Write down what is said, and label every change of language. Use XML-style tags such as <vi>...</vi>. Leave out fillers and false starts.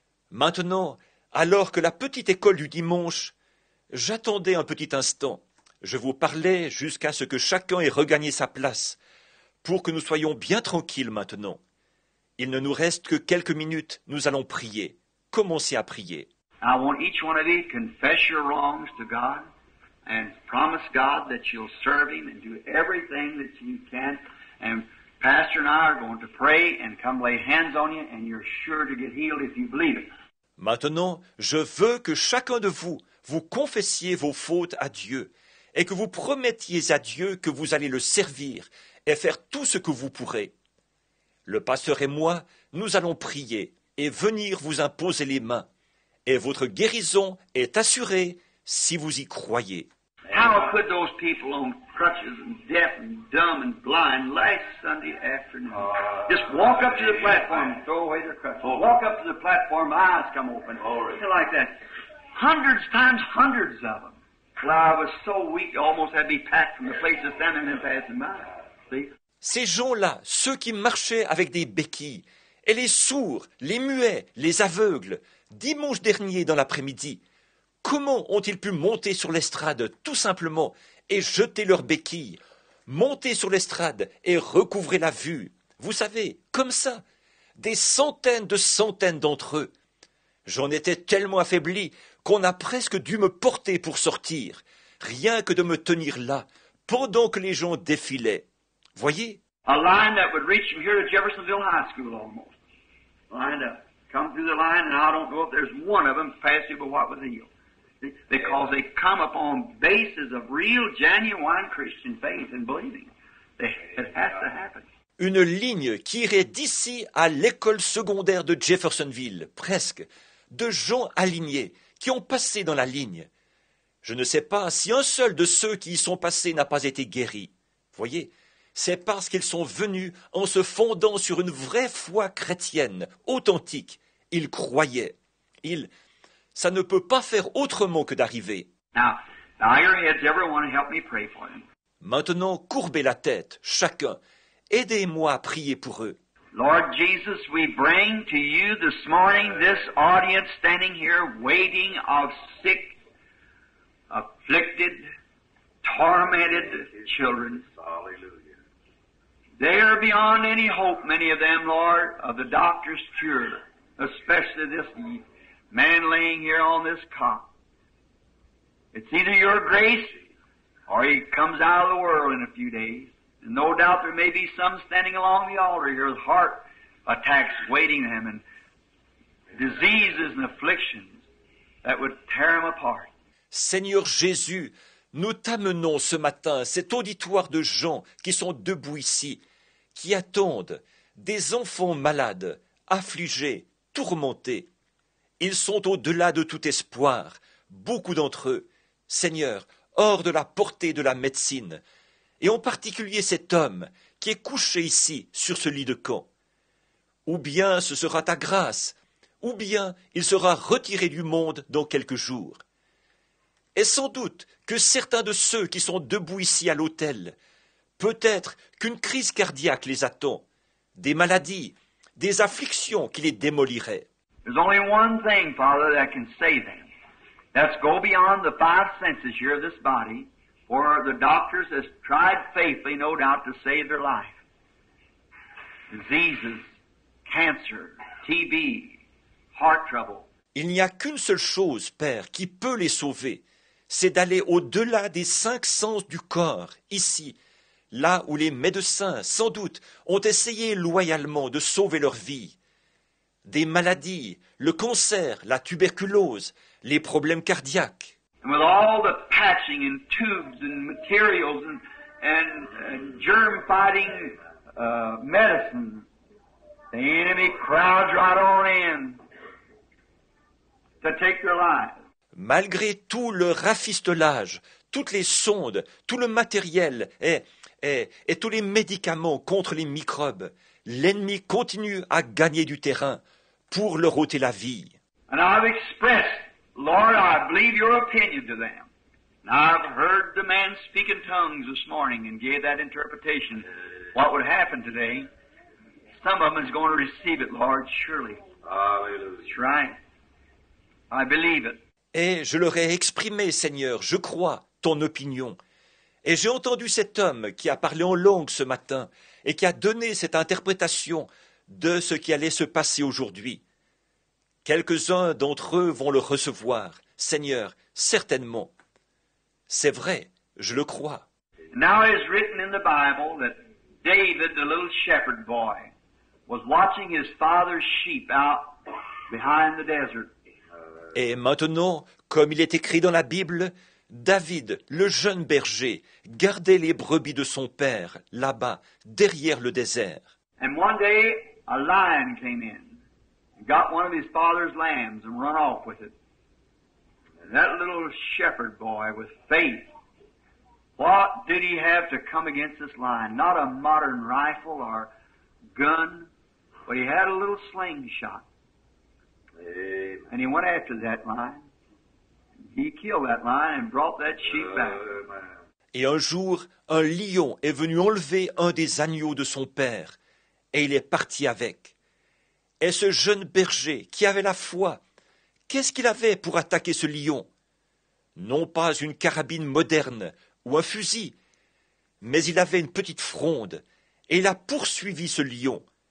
<fr>Maintenant, alors que la petite école du dimanche, j'attendais un petit instant. Je vous parlais jusqu'à ce que chacun ait regagné sa place, pour que nous soyons bien tranquilles maintenant. Il ne nous reste que quelques minutes, nous allons prier. Commencez à prier.</fr> <en>I want each one of you to confess your wrongs to God and promise God that you'll serve Him and do everything that you can. And Pastor and I are going to pray and come lay hands on you, and you're sure to get healed if you believe it.</en> <fr>Maintenant, je veux que chacun de vous confessiez vos fautes à Dieu et que vous promettiez à Dieu que vous allez le servir et faire tout ce que vous pourrez. Le pasteur et moi, nous allons prier et venir vous imposer les mains, et votre guérison est assurée si vous y croyez.</fr> <en>How could those people on crutches and deaf and dumb and blind last Sunday afternoon just walk up to the platform and throw away their crutches? Walk up to the platform, eyes come open, like that. Hundreds times hundreds of them. Well, I was so weak, I almost had to be packed from the place of standing and passing by. See?</en> <fr>Ces gens-là, ceux qui marchaient avec des béquilles, et les sourds, les muets, les aveugles, dimanche dernier dans l'après-midi, comment ont-ils pu monter sur l'estrade tout simplement et jeter leurs béquilles, monter sur l'estrade et recouvrer la vue? Vous savez, comme ça, des centaines de centaines d'entre eux. J'en étais tellement affaibli qu'on a presque dû me porter pour sortir, rien que de me tenir là, pendant que les gens défilaient. Voyez?</fr> <en>A line that would reach from here to Jeffersonville High School almost. Lined up. Come through the line, and I don't know if there's one of them past you but what was healed. Because they come upon bases of real, genuine Christian faith and believing. It has to happen.</en> <fr>Une ligne qui irait d'ici à l'école secondaire de Jeffersonville, presque, de gens alignés, qui ont passé dans la ligne. Je ne sais pas si un seul de ceux qui y sont passés n'a pas été guéri. Voyez, c'est parce qu'ils sont venus en se fondant sur une vraie foi chrétienne, authentique. Ils croyaient. Ça ne peut pas faire autrement que d'arriver.</fr> <en>Now bow your heads, everyone, and help me pray for them.</en> <fr>Maintenant, courbez la tête, chacun. Aidez-moi à prier pour eux.</fr> <en>Lord Jesus, we bring to you this morning this audience standing here waiting of sick, afflicted, tormented children. Hallelujah. They are beyond any hope, many of them, Lord, of the doctor's cure, especially this man laying here on this cot. It's either your grace or he comes out of the world in a few days. And no doubt there may be some standing along the altar here with heart attacks waiting them and diseases and afflictions that would tear them apart.</en> <fr>Seigneur Jésus, nous t'amenons ce matin cet auditoire de gens qui sont debout ici, qui attendent, des enfants malades, affligés, tourmentés. Ils sont au-delà de tout espoir, beaucoup d'entre eux, Seigneur, hors de la portée de la médecine, et en particulier cet homme qui est couché ici sur ce lit de camp. Ou bien ce sera ta grâce, ou bien il sera retiré du monde dans quelques jours. Et sans doute que certains de ceux qui sont debout ici à l'autel, peut-être qu'une crise cardiaque les attend, des maladies, des afflictions qui les démoliraient.</fr> <en>There's only one thing, Father, that can save them. Let's go beyond the five senses here of this body For the doctors has tried faithfully, no doubt, to save their life. Diseases, cancer, TB, heart trouble.</en> <fr>Il n'y a qu'une seule chose, Père, qui peut les sauver, c'est d'aller au-delà des 5 sens du corps, ici, là où les médecins, sans doute, ont essayé loyalement de sauver leur vie. Des maladies, le cancer, la tuberculose, les problèmes cardiaques.</fr> <en>And with all the patching and tubes and materials and germ-fighting medicine, the enemy crowds right on in to take their lives.</en> <fr>Malgré tout le rafistolage, toutes les sondes, tout le matériel et tous les médicaments contre les microbes, l'ennemi continue à gagner du terrain pour leur ôter la vie.</fr> <en>And I've expressed, Lord, I believe your opinion to them. And I've heard the man speak in tongues this morning and gave that interpretation. What would happen today? Some of them is going to receive it, Lord, surely. Hallelujah. That's right. I believe it.</en> <fr>Et je leur ai exprimé, Seigneur, je crois, ton opinion. Et j'ai entendu cet homme qui a parlé en langue ce matin et qui a donné cette interprétation de ce qui allait se passer aujourd'hui. Quelques-uns d'entre eux vont le recevoir, Seigneur, certainement. C'est vrai, je le crois.</fr> <en>Now it is written in the Bible that David, the little shepherd boy, was watching his father's sheep out behind the desert.</en> <fr>Et maintenant, comme il est écrit dans la Bible, David, le jeune berger, gardait les brebis de son père, là-bas, derrière le désert.</fr> <en>And one day, a lion came in, got one of his father's lambs and run off with it. And that little shepherd boy with faith, what did he have to come against this lion? Not a modern rifle or gun, but he had a little slingshot. And he went after that lion. He killed that lion and brought that sheep back.</en> <fr>Et un jour, un lion est venu enlever un des agneaux de son père, et il est parti avec. Et ce jeune berger qui avait la foi, qu'est-ce qu'il avait pour attaquer ce lion? Non pas une carabine moderne ou un fusil, mais il avait une petite fronde, et il a poursuivi ce lion.</fr>